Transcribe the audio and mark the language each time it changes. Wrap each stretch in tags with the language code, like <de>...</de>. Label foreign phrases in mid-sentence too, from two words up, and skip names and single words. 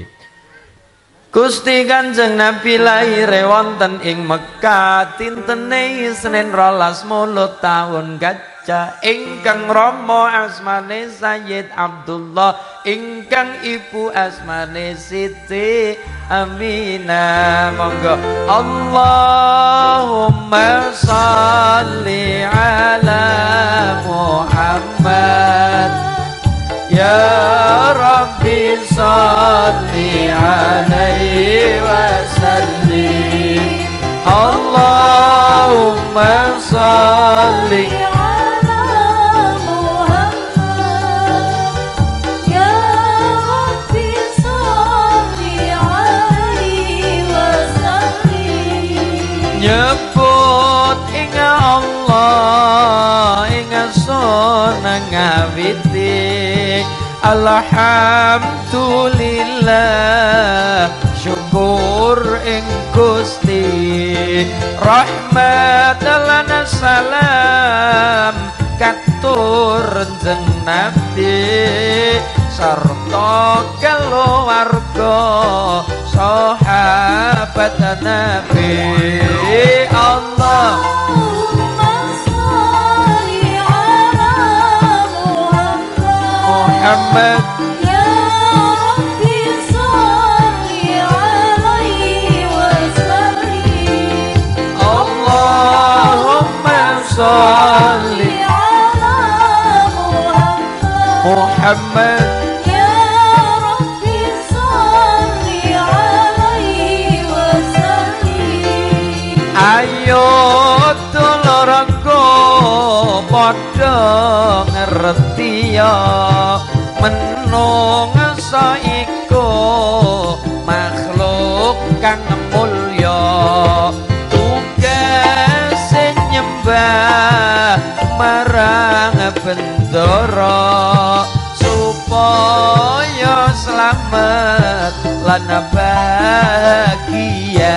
<jv>Gusti Kanjeng Nabi lahir wonten ing Mekah dintene Isnin 12 Maulud taun gajah ingkang rama asmane Sayyid Abdullah ingkang ibu asmane Siti Aminah.</jv> <ar>Monggo اللهم صل على محمد. يا رب صل عليه وسلم. اللهم صل على محمد. يا رب صل عليه وسلم.</ar> <jv>Nyebut ing Allah ing sunang ngawiti alhamdulillah syukur ing Gusti rahmat lan salam katur jeneng Nabi sarta keluarga sahabat Nabi Allah Muhammad.</jv> <ar>يا رب صل عليه وسلم. اللهم صل على محمد. يا رب صل عليه وسلم.</ar> <jv>Ayo dulurku padha ngerti ya menungsa iku makhluk kang mulya tugas nyembah marang bendara supaya lan bahagia.</jv>